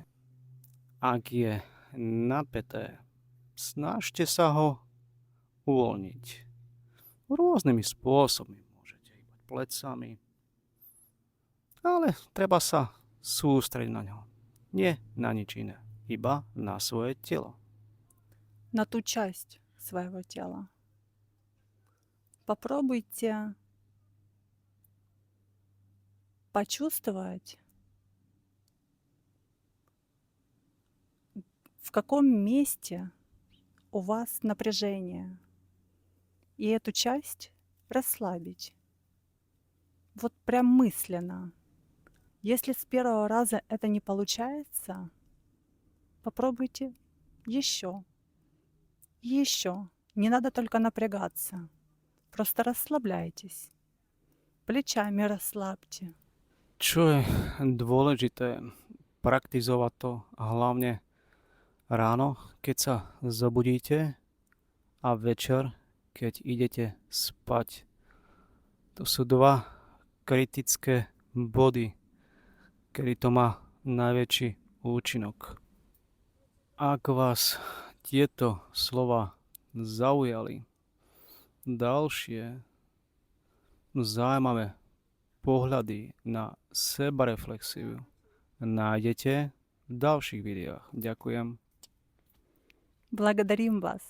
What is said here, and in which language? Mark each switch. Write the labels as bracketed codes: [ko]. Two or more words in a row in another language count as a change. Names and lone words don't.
[sk] Ak je napäté, snažte sa ho uvoľniť. Rôznymi spôsobmi. Môžete hýbať plecami. Ale treba sa sústrediť na ňo. Nie na nič iné. Iba na svoje telo. [ru] на ту часть своего тела. Попробуйте почувствовать, в каком месте у вас напряжение, и эту часть расслабить. Вот прям мысленно. Если с первого раза это не получается, попробуйте еще. Еще. Не надо только напрягаться. Просто расслабляйтесь. Плечами расслабьте. [sk] Čo je dôležité, praktizovať to hlavne ráno, keď sa zobudíte a večer, keď idete spať. To sú dva kritické body, kedy to má najväčší účinok. Ak vás tieto slova zaujali, ďalšie zaujímavé pohľady na sebareflexiu nájdete v ďalších videách. Ďakujem. [ru] Благодарим вас.